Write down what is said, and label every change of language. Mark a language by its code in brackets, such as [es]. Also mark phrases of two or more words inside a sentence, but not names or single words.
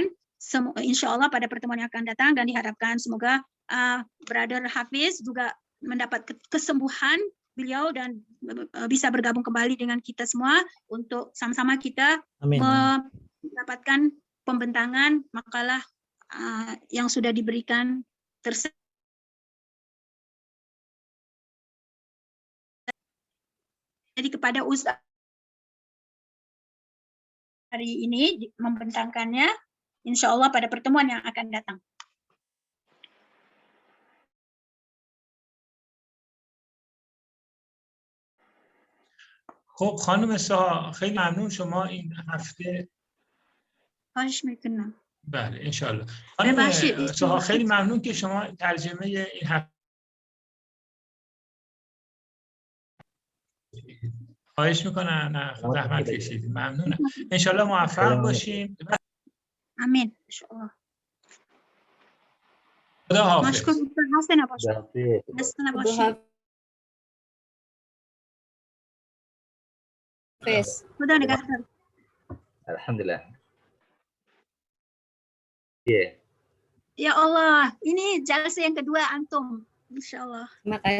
[id] Insya Allah pada pertemuan yang akan datang, dan diharapkan semoga Brother Hafiz juga mendapat kesembuhan beliau dan bisa bergabung kembali dengan kita semua untuk sama-sama kita mendapatkan pembentangan makalah yang sudah diberikan jadi kepada Ustaz hari ini membentangkannya, insya Allah pada pertemuan yang akan datang. [fa] خب خانم سها خیلی ممنون شما این هفته خواهش میکنم. بله انشالله. خانم سها خیلی ممنون که شما ترجمه این هفته خواهش میکنم. نه زحمت کشیدید. ممنونم. انشالله موفق باشیم. آمین انشالله. خدا حافظ. مشکور حسن باشید. حسن باشید. خدا نگهدار. [id] Alhamdulillah. Ya Allah, ini jalsa yang kedua antum, insya Allah. Terima kasih.